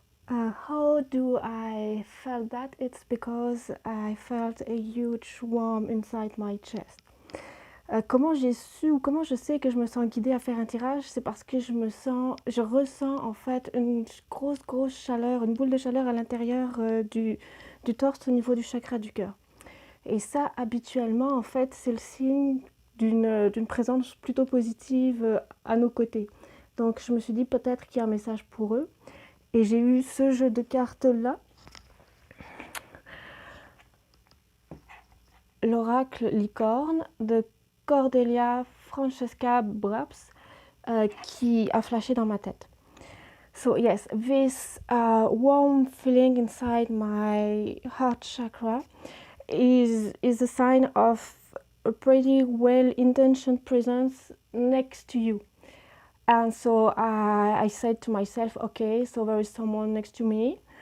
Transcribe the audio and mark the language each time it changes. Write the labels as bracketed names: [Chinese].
[English] How do I felt that? It's because I felt a huge warmth inside my chest. [French] Comment j'ai su ou comment je sais que je me sens guidée à faire un tirage, c'est parce que je ressens en fait une grosse chaleur, une boule de chaleur à l'intérieur du torse au niveau du chakra du cœur. Et ça, habituellement, en fait, c'est le signe d'une présence plutôt positive à nos côtés. Donc je me suis dit peut-être qu'il y a un message pour eux. Et j'ai eu ce jeu de cartes-là. L'oracle licorne de Cordelia Francesca Brabs qui a flashé dans ma tête. [English] So yes, this warm feeling inside my heart chakra is a sign of a pretty well-intentioned presence next to you. And so I said to myself, okay, so there is someone next to me.